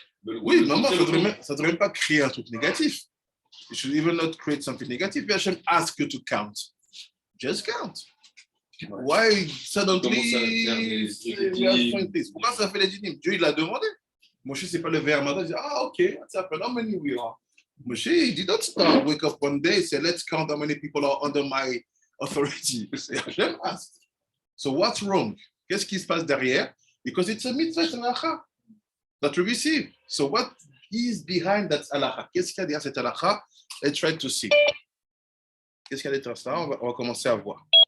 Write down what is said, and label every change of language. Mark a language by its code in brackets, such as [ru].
[fr] Oui, non, ça ne devrait même pas créer un truc négatif. [en] You should even not create something negative. But Hashem ask you to count. Just count. Why suddenly [fr] pourquoi ça fait les dinim? Dieu, il l'a demandé. Moshe, c'est pas le verre matin, il dit, [en] ok, what's happened? How many we are? Moshe, he did not start, wake up one day, say, let's count how many people are under my authority. Hashem asked. So what's wrong? [fr] Qu'est-ce qui se passe derrière? [en] Because it's a mitzvah halakha that we receive. So what is behind that halakha? [fr] Qu'est-ce qu'il y a derrière cette halakha? [en] Let's try to see. [fr] Qu'est-ce qu'il y a derrière ça? On va commencer à voir.